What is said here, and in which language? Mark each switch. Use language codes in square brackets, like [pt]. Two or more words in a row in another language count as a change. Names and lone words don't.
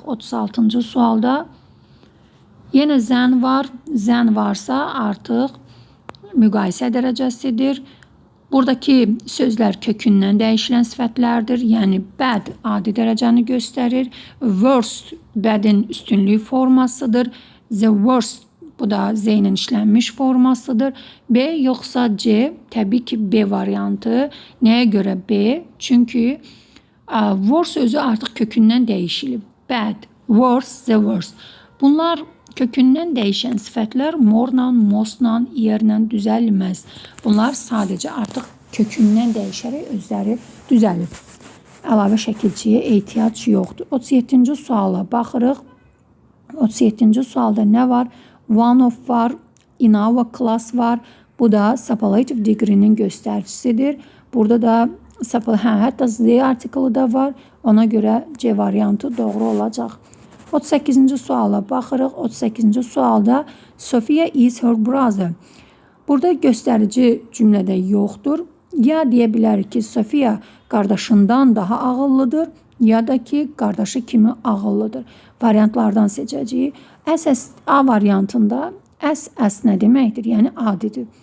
[az] 36-cı sualda yenə zən var. Zən varsa artıq müqayisə dərəcəsidir. Buradakı sözlər kökündən dəyişilən sifətlərdir. Yəni bad adi dərəcəni göstərir. Worst badin üstünlük formasıdır. [en] The worst [az] bu da Z ilə işlənmiş formasıdır. B yoxsa C? Təbii ki B variantı. Nəyə görə B? Çünki worst sözü artıq kökündən dəyişilib. [en] Bad, worst, the worst. [az] Bunlar kökündən dəyişən sifətlər morla, mostla, yerlə düzəlməz. Bunlar sadəcə artıq kökündən dəyişərək özləri düzəlir. Əlavə şəkilçiyə ehtiyac yoxdur. 37-ci suala baxırıq. 37-ci sualda nə var? [en] One of [az] var, [en] in-our class [az] var. Bu da [en] superlative degree- [az] nin göstəricisidir. Burada da hətta Z artiklı da var. Ona görə C variantı doğru olacaq. 38-ci suala baxırıq. 38-ci sualda [en] Sophia is her brother. [az] Burada göstərici cümlədə yoxdur. Ya deyə bilərik ki, Sophia qardaşından daha ağıllıdır. ya da ki qardaşı kimi ağıllıdır. Variantlardan seçəcəyik. Əs A variantında əs nə deməkdir? Yəni adidir.